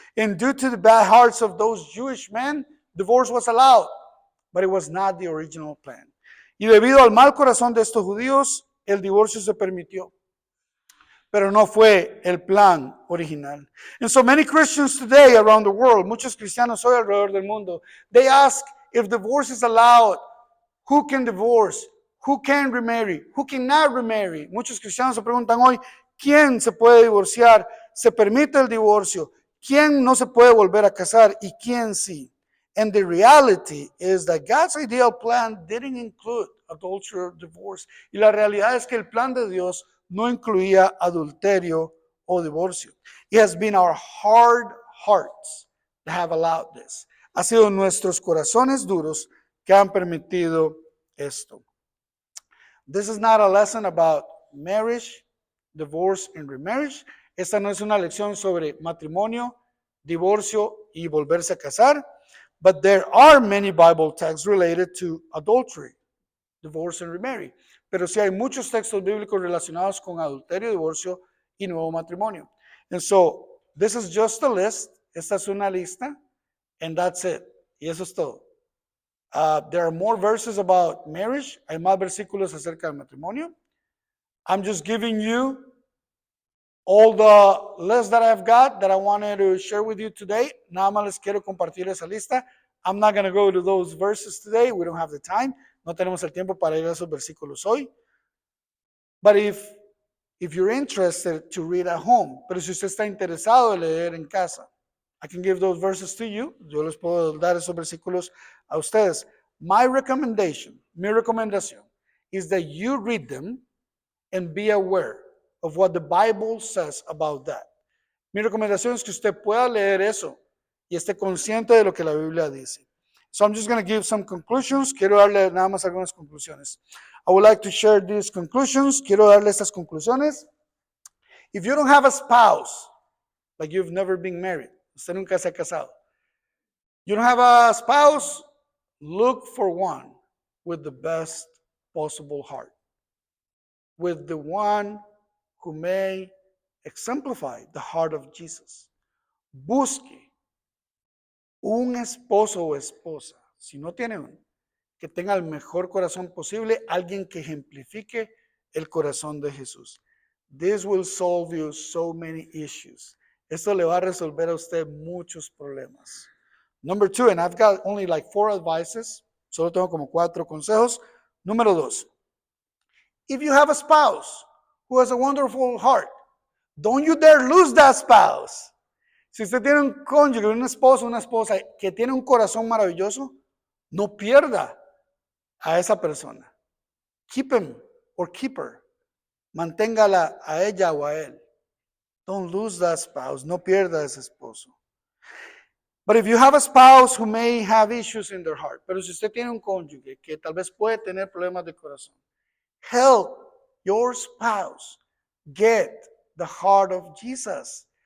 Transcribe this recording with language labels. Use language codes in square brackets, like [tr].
[en] And due to the bad hearts of those Jewish men, divorce was allowed, but it was not the original plan. [es] Y debido al mal corazón de estos judíos, el divorcio se permitió, pero no fue el plan original. [en] And so many Christians today around the world, [es] muchos cristianos hoy alrededor del mundo, [en] they ask if divorce is allowed, who can divorce, who can remarry, who cannot remarry. [es] Muchos cristianos se preguntan hoy, ¿quién se puede divorciar? ¿Se permite el divorcio? ¿Quién no se puede volver a casar? ¿Y quién sí? [en] And the reality is that God's ideal plan didn't include adultery or divorce. [es] Y la realidad es que el plan de Dios no incluía adulterio o divorcio. [en] It has been our hard hearts that have allowed this. [es] Ha sido nuestros corazones duros que han permitido esto. [en] This is not a lesson about marriage, divorce, and remarriage. [es] Esta no es una lección sobre matrimonio, divorcio y volverse a casar. [en] But there are many Bible texts related to adultery, divorce, and remarry. [es] Pero sí hay muchos textos bíblicos relacionados con adulterio, divorcio y nuevo matrimonio. [en] And so, this is just a list. [es] Esta es una lista, [en] and that's it. [es] Y eso es todo. [en] There are more verses about marriage. [es] Hay más versículos acerca del matrimonio. [en] I'm just giving you all the list that I've got that I wanted to share with you today. [es] Nada más les quiero compartir esa lista. [en] I'm not going to go to those verses today. We don't have the time. [es] No tenemos el tiempo para ir a esos versículos hoy. [en] But if if you're interested to read at home. [es] Pero si usted está interesado en leer en casa, [en] I can give those verses to you. [es] Yo les puedo dar esos versículos a ustedes. [en] My recommendation, [es] mi recomendación, [en] is that you read them and be aware of what the Bible says about that. [es] Mi recomendación es que usted pueda leer eso y esté consciente de lo que la Biblia dice. [en] So I'm just going to give some conclusions. [es] Quiero darle nada más algunas conclusiones. [en] I would like to share these conclusions. [es] Quiero darle estas conclusiones. [en] If you don't have a spouse, like you've never been married, [es] usted nunca se ha casado. [en] You don't have a spouse, look for one with the best possible heart. With the one who may exemplify the heart of Jesus. [es] Busque un esposo o esposa, si no tiene uno, que tenga el mejor corazón posible, alguien que ejemplifique el corazón de Jesús. [en] This will solve you so many issues. [es] Esto le va a resolver a usted muchos problemas. [en] Number 2, and I've got only like 4 advices, [es] solo tengo como 4 consejos. [en] Número 2, if you have a spouse who has a wonderful heart, don't you dare lose that spouse. [es] Si usted tiene un cónyuge, un esposo, una esposa que tiene un corazón maravilloso, no pierda a esa persona. [en] Keep him or keep her. [es] Manténgala a ella o a él. [en] Don't lose that spouse. [es] No pierda a ese esposo. [en] But if you have a spouse who may have issues in their heart, [es] pero si usted tiene un cónyuge que tal vez puede tener problemas de corazón, [en] help your spouse get the heart of Jesus.